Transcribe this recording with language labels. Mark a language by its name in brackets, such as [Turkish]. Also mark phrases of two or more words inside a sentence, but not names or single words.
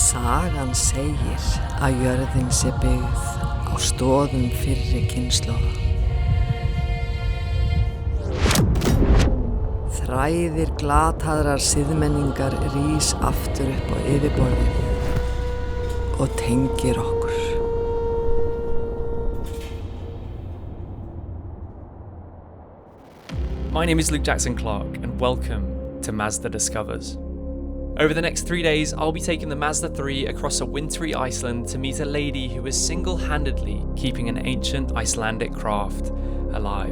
[Icelandic] Sagan segir að jörðin sé byggð á stoðum fyrri kynslóða. Þræðir glataðrar siðmenningar rís aftur upp á yfirborðið og tengir okkur. [English] My name is Luke Jackson Clark, and welcome to Mazda Discovers. Over the next 3 days, I'll be taking the Mazda 3 across a wintry Iceland to meet a lady who is single-handedly keeping an ancient Icelandic craft alive.